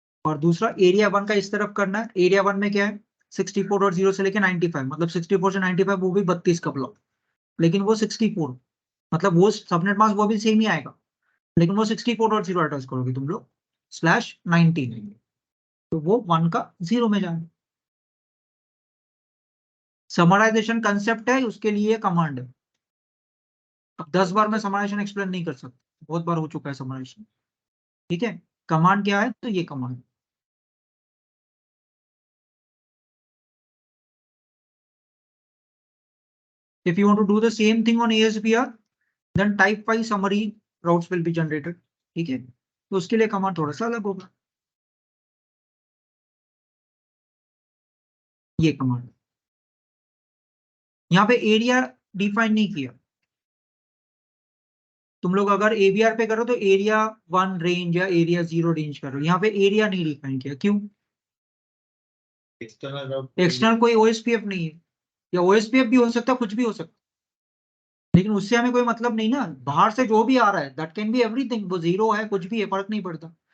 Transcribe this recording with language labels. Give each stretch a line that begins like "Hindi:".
Hindi: और दूसरा एरिया 1 का इस तरफ करना है, एरिया 1 में क्या है 64.0 से लेके 95 मतलब 64 से 95 वो भी 32 का ब्लॉक, लेकिन वो 64 मतलब वो सबनेट मास्क वो भी सेम ही आएगा लेकिन वो 64.0 एड्रेस करोगे तुम लोग स्लैश 19, तो वो 1 का 0 में जाएगा। समराइजेशन कंसेप्ट है उसके लिए कमांड है। अब 10 बार मैं समराइजेशन एक्सप्लेन नहीं कर सकता, बहुत बार हो चुका है समराइजेशन, ठीक है। कमांड क्या है तो ये command
English: if you want to do the same thing on ASBR then type 5 summary routes will be generated,
Hindi: ठीक है। तो उसके लिए कमांड थोड़ा सा अलग होगा। ये कमांड यहाँ पे एरिया डिफाइन नहीं किया, तुम लोग अगर ABR पे करो तो एरिया 1 रेंज या एरिया 0 रेंज करो, यहाँ पे एरिया नहीं डिफाइन किया क्यों, एक्सटर्नल कोई OSPF नहीं है, या OSPF भी हो सकता कुछ भी हो सकता, लेकिन उससे हमें कोई मतलब नहीं ना, बाहर से जो भी आ रहा है
English: that can be everything,
Hindi: वो 0 है कुछ भी है फर्क नहीं पड़ता।